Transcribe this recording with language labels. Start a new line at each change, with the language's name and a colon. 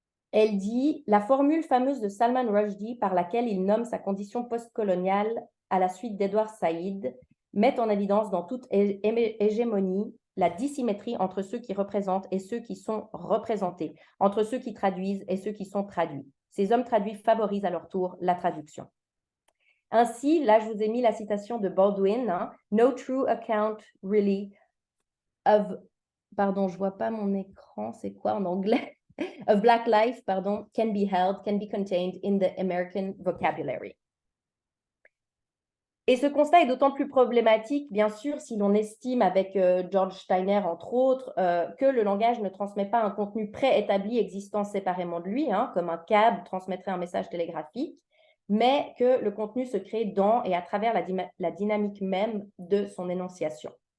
French: Elle dit « La formule fameuse de Salman Rushdie par laquelle il nomme sa condition postcoloniale à la suite d'Edward Said met en évidence dans toute hégémonie la dissymétrie entre ceux qui représentent et ceux qui sont représentés, entre ceux qui traduisent et ceux qui sont traduits. Ces hommes traduits favorisent à leur tour la traduction. » Ainsi, là, je vous ai mis la citation de Baldwin, hein, «
English: No true account really of…
French: » Pardon, je ne vois pas mon écran, c'est quoi en anglais?
English: Of Black life, pardon, can be contained in the American vocabulary.
French: Et ce constat est d'autant plus problématique, bien sûr, si l'on estime avec George Steiner, entre autres, que le langage ne transmet pas un contenu préétabli existant séparément de lui, hein, comme un câble transmettrait un message télégraphique, mais que le contenu se crée dans et à travers la dynamique même de son énonciation.